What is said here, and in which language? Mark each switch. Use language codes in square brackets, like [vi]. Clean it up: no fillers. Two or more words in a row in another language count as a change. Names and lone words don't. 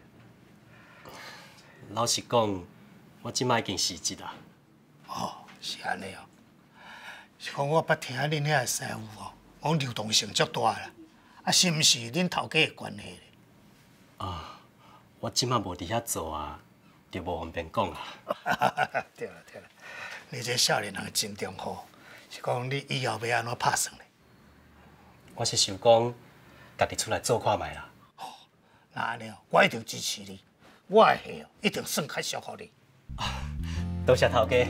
[nan] 老实讲，我即摆已经辞职啦。哦，是安尼哦。是讲我捌听恁遐个师傅哦，讲流动性足大啦。啊，是毋是恁头家的关系咧？啊，我即摆无伫遐做啊，就无方便讲啦。对啦，你这少年人真忠厚，是讲你以后要安怎拍算咧？我是想讲，家己出来做看卖啦。那安尼哦，我一定支持你。我的货哦，一定算较俗互你。多谢头家。